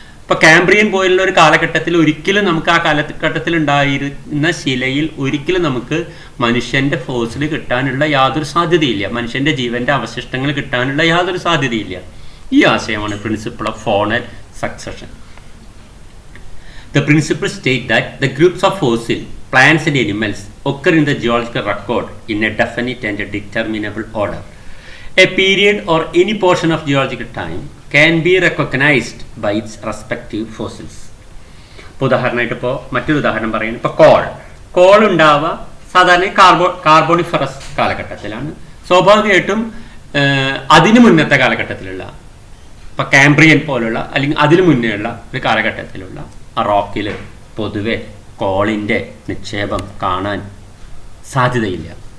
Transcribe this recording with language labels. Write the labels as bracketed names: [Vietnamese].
[Malayalam] ഇപ്പോൾ കാംബ്രിയൻ പോലുള്ള ഒരു കാലഘട്ടത്തിൽ ഒരിക്കലും നമുക്ക് ആ കാലഘട്ടത്തിൽ ഉണ്ടായിരുന്ന ശിലയിൽ ഒരിക്കലും നമുക്ക് മനുഷ്യൻ്റെ ഫോസിൽ കിട്ടാനുള്ള യാതൊരു സാധ്യതയില്ല. മനുഷ്യൻ്റെ ജീവൻ്റെ അവശിഷ്ടങ്ങൾ കിട്ടാനുള്ള യാതൊരു സാധ്യതയില്ല. ഈ ആശയമാണ് principle of faunal succession. [English] The principle states that the groups of fossil plants and animals occur in the geological record in a definite and a determinable order. A period or any portion of geological time can be recognized by its respective fossils. [Malayalam] ഇപ്പോൾ ഉദാഹരണമായിട്ട് ഇപ്പോൾ മറ്റൊരു ഉദാഹരണം പറയുന്നത് ഇപ്പോൾ call ഉണ്ടാവുക സാധാരണ Carboniferous കാലഘട്ടത്തിലാണ്. സ്വാഭാവികമായിട്ടും അതിനു മുന്നത്തെ കാലഘട്ടത്തിലുള്ള ഇപ്പോൾ കാംബ്രിയൻ പോലുള്ള അല്ലെങ്കിൽ അതിനു മുന്നേ ഉള്ള ഒരു കാലഘട്ടത്തിലുള്ള ആ റോക്കിൽ പൊതുവെ കോളിൻ്റെ നിക്ഷേപം കാണാൻ സാധ്യതയില്ല.